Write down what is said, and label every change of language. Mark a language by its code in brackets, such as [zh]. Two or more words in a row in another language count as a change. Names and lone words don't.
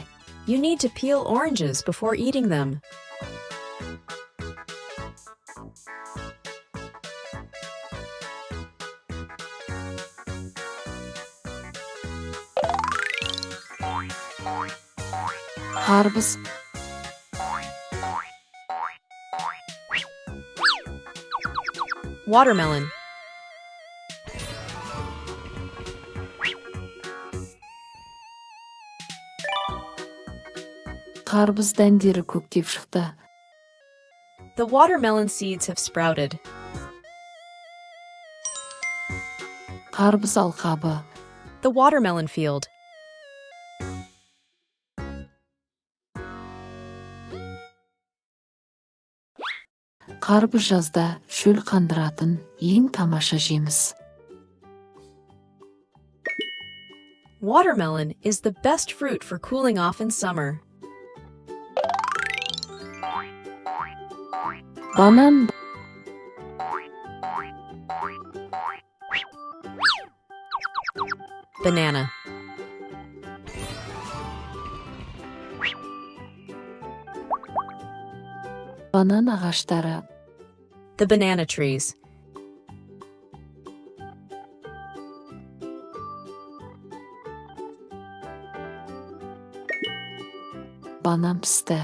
[en] You need to peel oranges before eating them. [kk] Қарбыз, [en] Watermelon. [kk] қарбыз дәндері көктеп шықты. [en] The watermelon seeds have sprouted. [kk] Қарбыз алқабы, [en] The watermelon field. [kk] қарбыз жазда шөл қандыратын ең тамаша жеміс. [en] Watermelon is the best fruit for cooling off in summer. [kk] Банан, [en] Banana. [kk] банан ағаштары, [en] The banana trees. [kk] банан пісті.